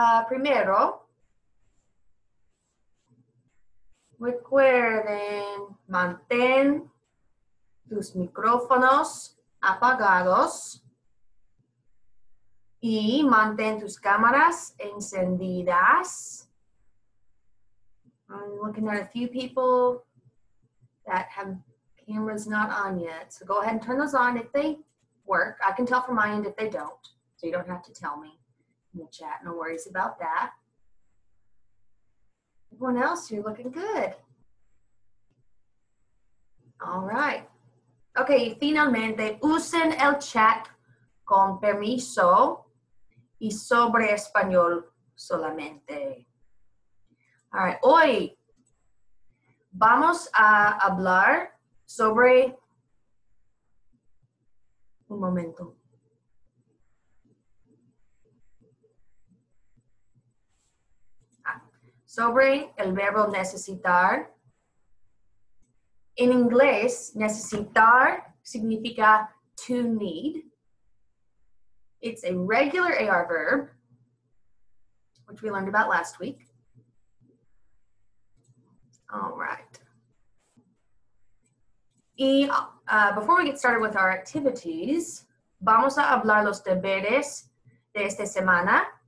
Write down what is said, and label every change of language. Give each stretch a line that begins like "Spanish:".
Spanish: Primero, recuerden, mantén tus micrófonos apagados y mantén tus cámaras encendidas.
English: I'm looking at a few people that have cameras not on yet. So go ahead and turn those on if they work. I can tell from my end if they don't, so you don't have to tell me in the chat. No worries about that. Everyone else, you're looking good. All right.
Spanish: Ok, finalmente, usen el chat con permiso y sobre español solamente.
English: All right,
Spanish: hoy vamos a hablar sobre, un momento. Sobre el verbo necesitar. En inglés, necesitar significa
English: to need. It's a regular AR verb, which we learned about last week. All right.
Spanish: Y
English: before we get started with our activities,
Spanish: vamos a hablar los deberes de esta semana.